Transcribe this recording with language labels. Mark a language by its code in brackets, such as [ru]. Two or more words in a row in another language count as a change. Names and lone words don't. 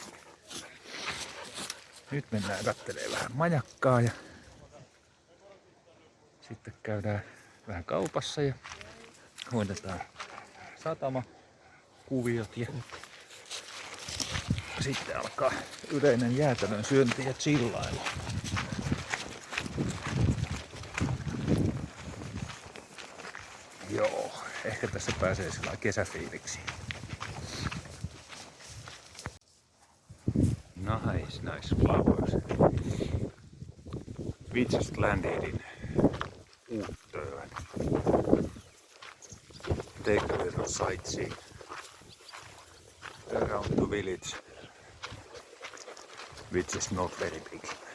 [fi] Nyt mennään kattelee vähän majakkaa ja sitten käydään vähän kaupassa ja hoidetaan satamakuviot ja sitten alkaa yleinen jäätelön syönti ja chillailu. Joo, ehkä tässä pääsee sillä kesäfiiliksiin. [en] Nice flowers. We just landed in Björkö. Take a little sightseeing around the village, which is not very big.